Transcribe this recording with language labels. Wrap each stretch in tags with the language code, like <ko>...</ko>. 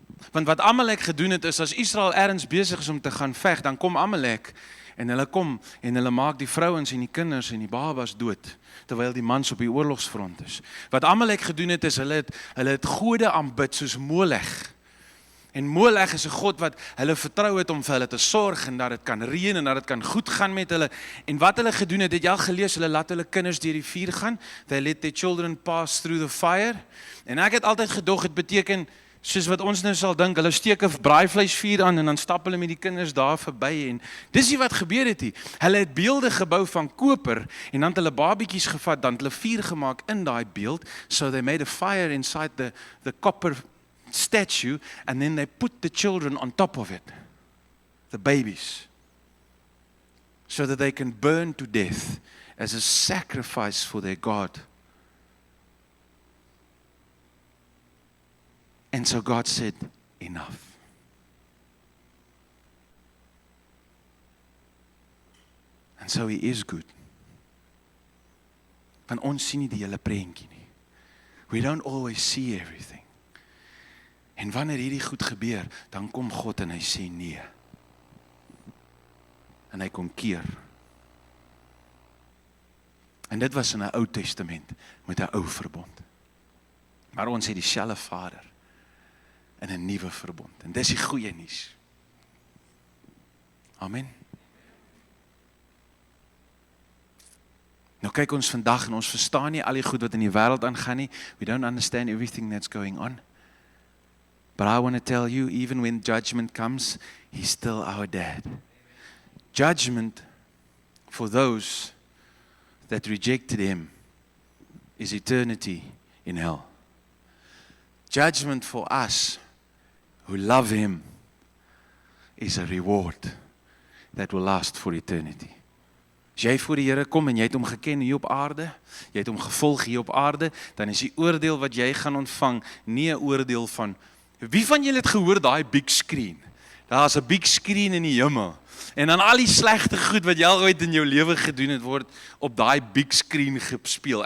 <af>Want wat Amalek gedoen het is as Israel ergens besig is om te gaan veg, dan kom Amalek en hulle kom en hulle maak die vrouens en die kinders en die babas dood terwyl die mans op die oorlogsfront is. Wat Amalek gedoen het is hulle het gode aanbid soos Molech. En Molech is 'n god wat hulle vertrou het om vir hulle te sorg en dat dit kan reën en dat dit kan goed gaan met hulle. En wat hulle gedoen het jy al gelees, hulle laat hulle kinders deur die vuur gaan.</af> <en>They let their children pass through the fire.</en> <af>En ek het altyd gedog dit beteken soos wat ons nou sal dink, hulle steek 'n braaivleisvuur aan en dan stap hulle met die kinders daar verby en dis nie wat gebeur het nie. Hulle het beelde gebou van koper en dan het hulle babietjies gevat, dan het hulle vuur gemaak in daai beeld,</af> <en>so they made a fire inside the copper statue and then they put the children on top of it, the babies, so that they can burn to death as a sacrifice for their God. And so God said, enough. And so He is good.</en> <af>Want ons sien nie die hele prentjie nie.</af> <en>We don't always see everything.</en> <af>En wanneer hierdie goed gebeur, dan kom God en hy sê nee. En hy kom keer. En dit was in 'n Ou Testament met 'n ou verbond. Maar ons het dieselfde Vader in 'n nuwe verbond. En dis die goeie nuus. Amen. Nou kyk ons vandag en ons verstaan nie al die goed wat in die wêreld aangaan nie.</af> <en>We don't understand everything that's going on. But I want to tell you, even when judgment comes, He's still our dad. Judgment for those that rejected Him is eternity in hell. Judgment for us who love Him is a reward that will last for eternity.</en> <af>As jy voor die Here kom en jy het hom geken hier op aarde, jy het hom gevolg hier op aarde, dan is die oordeel wat jy gaan ontvang nie 'n oordeel van wie van julle het gehoor daai big screen? Daar's 'n big screen in die hemel. En dan al die slegte goed wat jy al ooit in jou lewe gedoen het word op daai big screen gespeel.</af>